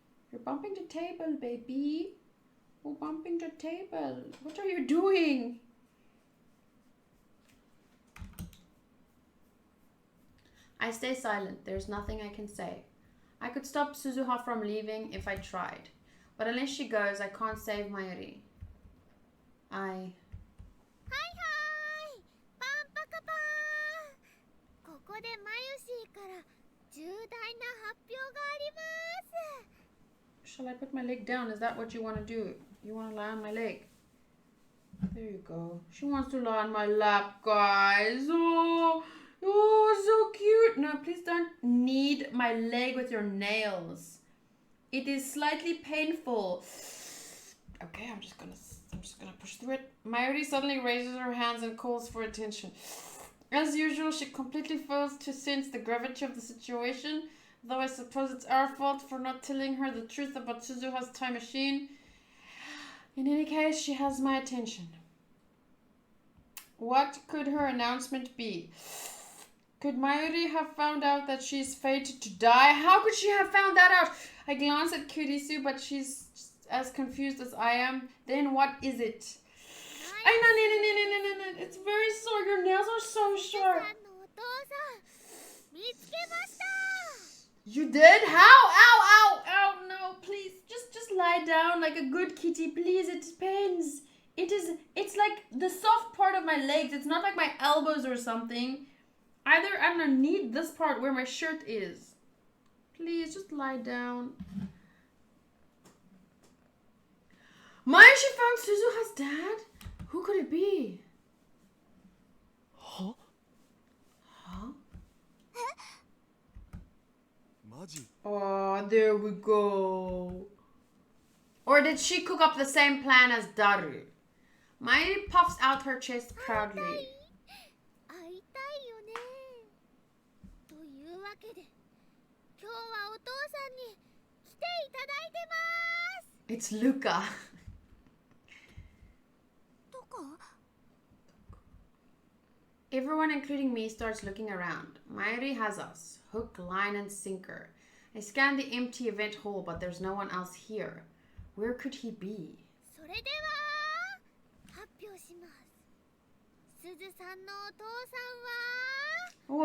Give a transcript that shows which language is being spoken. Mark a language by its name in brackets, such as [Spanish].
[English] You're bumping the table, baby. Oh, bumping the table. What are you doing? I stay silent. There's nothing I can say. I could stop Suzuha from leaving if I tried. But unless she goes, I can't save Mayuri. I... [Japanese] はいはいパンパカパーン。ここでマユシーから重大な発表があります。 [English] Shall I put my leg down? Is that what you want to do? You want to lie on my leg? There you go. She wants to lie on my lap, guys. Oh, so cute. No, please don't knead my leg with your nails. It is slightly painful. Okay, I'm just gonna push through it. Mayuri suddenly raises her hands and calls for attention. As usual, she completely fails to sense the gravity of the situation, though I suppose it's our fault for not telling her the truth about Suzuha's time machine. In any case, she has my attention. What could her announcement be? Could Mayuri have found out that she's fated to die? How could she have found that out? I glance at Kurisu, but she's as confused as I am. Then what is it? No. It's very sore. Your nails are so sharp. [Japanese] さんのお父さん見つけました。 [English] You did? How? Ow, no, please. Just lie down like a good kitty, please. It pains. It's like the soft part of my legs. It's not like my elbows or something. Either underneath this part where my shirt is. Please, just lie down. Maya, she found Suzuha's dad? Who could it be? Huh? [Japanese] Maji. [English] Oh, there we go. Or did she cook up the same plan as Daru? Mayuri puffs out her chest proudly. [Japanese] 会いたいよね。というわけで今日はお父さんに来ていただいてます。 [English] It's Luca. [Japanese] どこ？ [English] Everyone, including me, starts looking around. Mayuri has us. Hook, line, and sinker. I scan the empty event hall, but there's no one else here. Where could he be? [Japanese] それでは発表します。すずさんのお父さんは